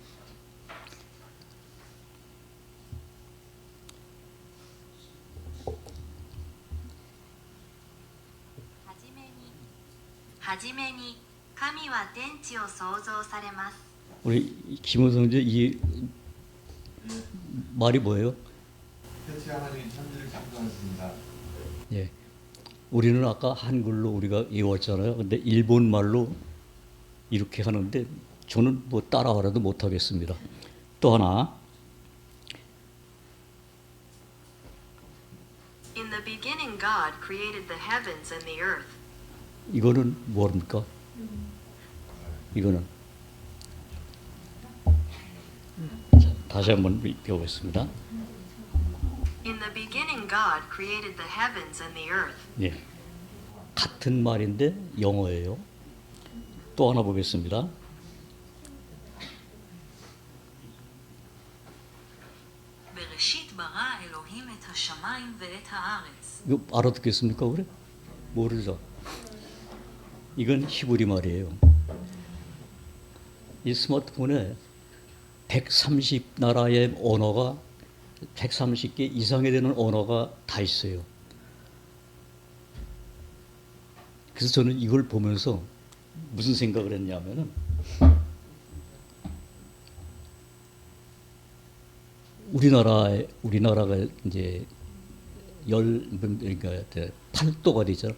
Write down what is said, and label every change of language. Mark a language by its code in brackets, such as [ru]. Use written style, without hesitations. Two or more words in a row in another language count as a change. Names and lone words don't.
[ko] 우리 김호성제 이 말이 뭐예요? 태초에 하나님이 천지를 창조하셨습니다. 예, 우리는 아까 한글로 우리가 외웠잖아요. 근데 일본 말로 이렇게 하는데 저는 뭐 따라하라도 못하겠습니다. 또 하나. [en] In the beginning, God created the heavens and the earth. [ko] 이거는 뭡니까? 이거는 자, 다시 한번 배우겠습니다. [en] In the beginning, God created the heavens and the earth. [ko] 예, 같은 말인데 영어예요. 또 하나 보겠습니다. [he] בראשית ברא אלוהים את השמיים ואת הארץ. [ko] 이거 알아듣겠습니까? 그래? 모르죠. 이건 히브리 말이에요. 이 스마트폰에 130나라의 언어가 130개 이상이 되는 언어가 다 있어요. 그래서 저는 이걸 보면서 무슨 생각을 했냐면은 우리나라가 이제 그러니까 8도가 되잖아요.